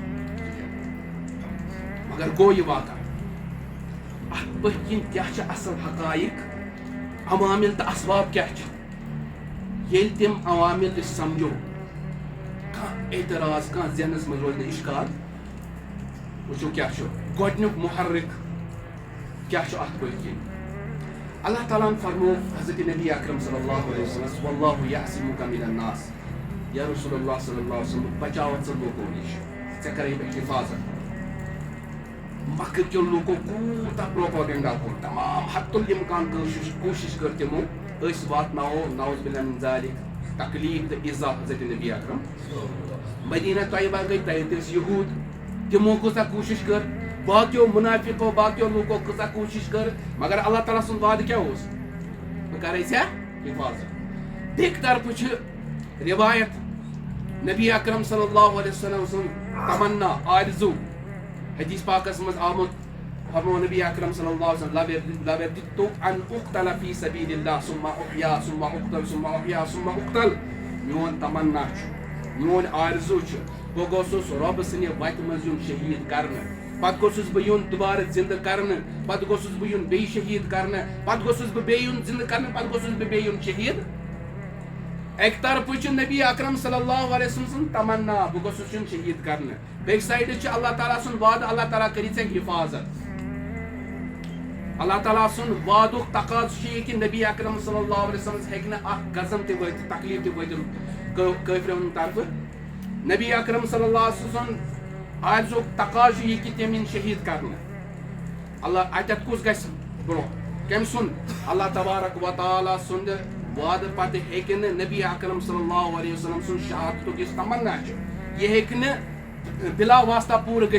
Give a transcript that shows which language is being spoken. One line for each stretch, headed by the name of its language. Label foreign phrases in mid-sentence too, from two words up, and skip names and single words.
Kashmiri: مگر گوٚو یہِ واقع اتھ پٔتھۍ کِنۍ کیٛاہ چھِ اصل حقایق عوامل تہٕ اسباب کیٛاہ چھِ ییٚلہِ تِم عوامل أسۍ سمجھو کانٛہہ اعتراض کانٛہہ ذہنس منٛز روزِ نہٕ اشکال وٕچھو کیٛاہ چھُ گۄڈنیُک محرک کیٛاہ چھُ اتھ پٔتھۍ کِنۍ اللہ تعالیٰ ہن فرمو حضرت نبی اکرم
Arabic: صلی اللہ علیہ وسلم واللہ یعصمک من الناس یا رسول اللہ صلی اللہ علیہ وسلم
Kashmiri: بچاوتھ ژٕ لوٗکو نِش ژےٚ کرے بہٕ حفاظت مکہ کیو لوٗکو کوٗتاہ پروپاگنڈا کوٚر تمام حد الامکان کوٗشش کٔر تِمو أسۍ واتناوو
Arabic: نعوذ باللہ من ذالک
Kashmiri: تکلیٖف تہٕ ایٖزا حضرت نبی اکرم مدینہ طیبہ گٔے تتہِ ٲسۍ یہوٗد تِمو کۭژاہ کوٗشش کٔر باقیو منافقو باقیو لوٗکو کۭژاہ کوٗشش کٔر مگر اللہ تعالیٰ سُنٛد وعدٕ کیٛاہ اوس بہٕ کرے ژےٚ حفاظت بیٚکہِ طرفہٕ چھِ رِوایت نبی اکرم
Arabic: صلی اللہ علیہ وسلم
Kashmiri: سُنٛد تمنا آرزوٗ حدیث پاکس منٛز آمُت فرمو نبی اکرم
Arabic: صلی اللہ علیہ وسلم لوددت ان اقتل فی سبیل اللہ ثم احیا ثم اقتل ثم احیا ثم اقتل
Kashmiri: میون تمنا چھُ میون آرزوٗ چھُ بہٕ گوٚژھُس رۄبہٕ سٕنٛدِ وتہِ منٛز یُن شہیٖد کرنہٕ پتہٕ گوٚژھُس بہٕ یُن دُبارٕ زِندٕ کرنہٕ پتہٕ گوٚژھُس بہٕ یُن بیٚیہِ شہیٖد کرنہٕ پتہٕ گوٚژھُس بہٕ بیٚیہِ یُن زِندٕ کرنہٕ پتہٕ گوٚژھُس بہٕ بیٚیہِ یُن شہیٖد اکہِ طرفہٕ چھُ نبی اکرم
Arabic: صلی اللہ علیہ وسلم
Kashmiri: سُنٛد تمنا بہٕ گوٚژھُس یُن شہیٖد کرنہٕ بیٚکہِ سایڈٕ چھُ اللہ تعالیٰ سُنٛد وعدٕ اللہ تعالیٰ کٔری ژےٚ حفاظت اللہ تعالیٰ سُنٛد وعدُک تقاضہٕ چھُ یہِ کہِ نبی اکرم
Arabic: صلی اللہ علیہ وسلم
Kashmiri: ہیٚکہِ نہٕ اکھ غضب تہِ وٲتِتھ تکلیٖف تہِ وٲتِتھ کٲفرن ہٕنٛدِ طرفہٕ نبی اکرم
Arabic: صلی اللہ علیہ وسلم
Kashmiri: سُنٛد آرزوٗک تقاضہٕ چھُ یہِ کہِ تِم یِن شہیٖد کرنہٕ اللہ اتٮ۪تھ کُس گژھِ برونٛہہ کٔمۍ سُنٛد اللہ تبارک و تعالیٰ سُنٛد وعدٕ پتہٕ ہیٚکہِ نہٕ نبی اکرم
Arabic: صلی اللہ علیہ وسلم
Kashmiri: سُنٛد شہادتُک یُس تمنا چھُ یہِ ہیٚکہِ نہٕ بلا واسطہ پوٗرٕ